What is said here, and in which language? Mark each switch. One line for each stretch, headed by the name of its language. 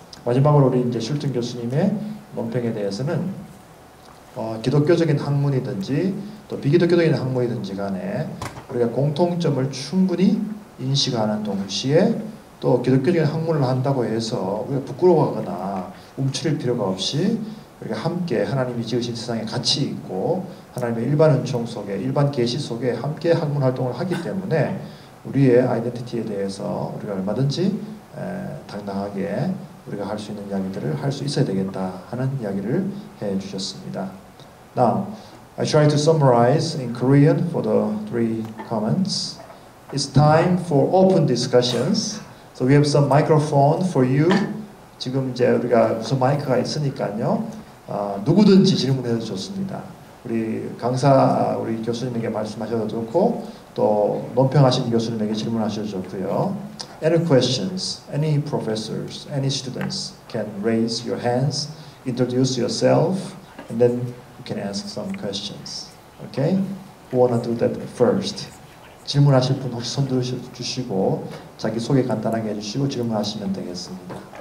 Korean: 마지막으로 우리 이제 슐튼 교수님의 논평에 대해서는 기독교적인 학문이든지 또 비기독교적인 학문이든지 간에 우리가 공통점을 충분히 인식하는 동시에 또 기독교적인 학문을 한다고 해서 우리가 부끄러워하거나 움츠릴 필요가 없이 우리가 함께 하나님이 지으신 세상에 같이 있고 하나님의 일반 은총 속에 일반 계시 속에 함께 학문 활동을 하기 때문에 우리의 아이덴티티에 대해서 우리가 얼마든지 당당하게 우리가 할 수 있는 이야기들을 할 수 있어야 되겠다 하는 이야기를 해 주셨습니다.
English: Now, I try to summarize in Korean for the three comments. It's time for open discussions. So we have some microphone for you.
Korean: 지금 이제 우리가 무슨 마이크가 있으니까요. 누구든지 질문해도 좋습니다. 우리 강사, 우리 교수님에게 말씀하셔도 좋고 또 논평하신 교수님에게 질문하셔도 좋고요.
English: Any questions, any professors, any students can raise your hands, introduce yourself, and then you can ask some questions. Okay? Who wanna do that first?
Korean: 질문하실 분 혹시 손 들어주시고 자기 소개 간단하게 해주시고 질문하시면 되겠습니다.